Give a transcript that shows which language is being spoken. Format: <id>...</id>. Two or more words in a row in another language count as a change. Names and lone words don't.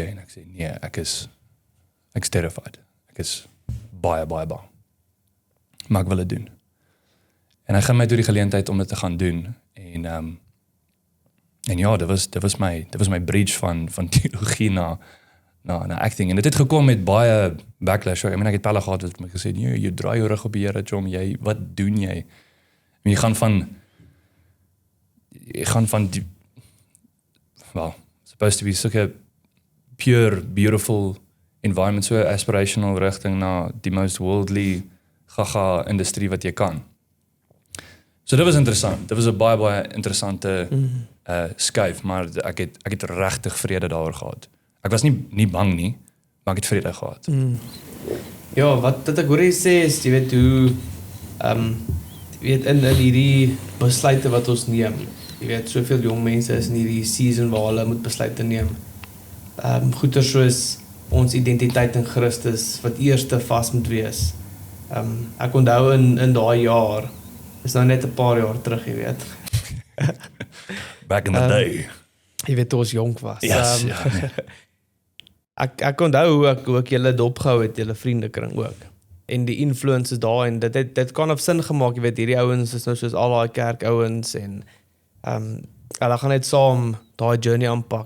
<af>En ek sê, nee, ek is terrified. Ek is baie bang. Maar ek wil dit doen. En hy gaan my toe die geleentheid om dit te gaan doen. En ja, dit was my bridge van teologie na acting. En dit het gekom met baie backlash.</af> <en>I mean,</en> <af>ek het pelle gehad wat my gesê, nee, jy draai jou rug op die Here, Jom, wat doen jy? En jy gaan van die,</af> <en>well, supposed to be such pure, beautiful environment, so aspirational</en> <af>rigting na die</af> <en>most worldly gaga</en> <af>industrie wat jy kan. So dit was interessant. Dit was 'n baie interessante skuif, maar ek het regtig vrede daaroor gehad. Ek was nie bang nie, maar ek het vrede gehad. Ja, wat ek hoor jy sê is, jy weet hoe in hierdie besluite wat ons neem. Jy weet, soveel jong mense is in hierdie season waar hulle moet besluite neem. Goeie soos ons identiteit in Christus wat eerste vas moet wees. Ek onthou in daai jaar, is nou net 'n paar jaar terug, jy weet.</af> <en>Back in the day.</en> <af>jy weet toe ons jonk was. Yes, ja, nee. Ek onthou hoe ek julle dopgehou het, julle vriendekring ook. En die influences daar en dit kan of sin gemaak, jy weet hierdie ouens is nou soos al daai kerkouens en hulle gaan net saam daai journey aanpak.</af>